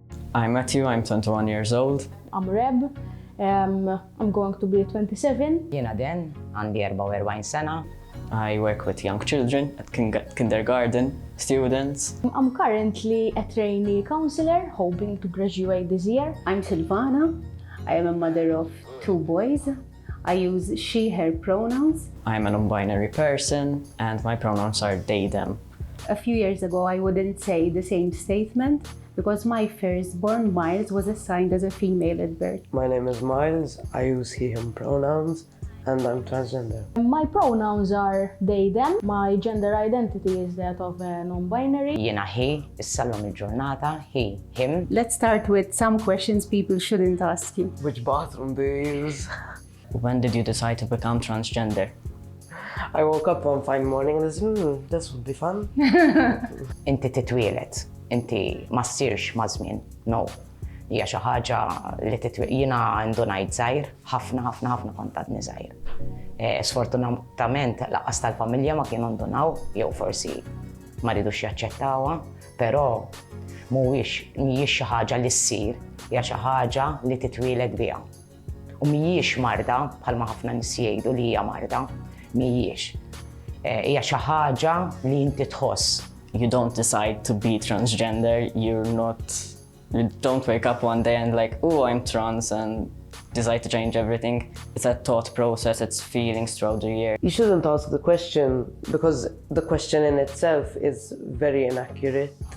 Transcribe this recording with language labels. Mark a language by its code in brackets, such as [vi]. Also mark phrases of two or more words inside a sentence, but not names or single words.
[en] I'm Matthew, I'm 21 years old. I'm Reb, I'm going to be 27. [mt] Mallia Den, għandi 44 sena. [en] I work with young children at kindergarten students. I'm currently a trainee counselor, hoping to graduate this year. I'm Sylvana. I am a mother of 2 boys. I use she, her pronouns. I'm a non-binary person and my pronouns are they, them. A few years ago, I wouldn't say the same statement because my firstborn, Miles, was assigned as a female at birth. My name is Miles. I use he, him pronouns and I'm transgender. My pronouns are they, them. My gender identity is that of a non-binary. [mt] Jiena hi, issallom il-ġurnata, [en] he, him. Let's start with some questions people shouldn't ask you. Which bathroom do you use? When did you decide to become transgender? I woke up one fine morning and said, this would be fun. [mt] Inti titwielet, inti ma ssirx ma' żmien. [en] No. [mt] Hija xi ħaġa li jiena għandu ngħid żgħir, ħafna kont għadni żgħir. Sfortunatament lanqas tal-familja ma kienu ndunaw, jew forsi ma rridux jaċċettawha, però mhijiex xi ħaġa li ssir, hija xi ħaġa li titwieled biha. U mhijiex marda bħalma ħafna nies jgħidu li hija marda, mhijiex. Hija xi ħaġa li inti tħoss. [en] You don't decide to be transgender, you don't wake up one day and like, oh, I'm trans and decide to change everything. It's a thought process, it's feelings throughout the year. You shouldn't ask the question because the question in itself is very inaccurate.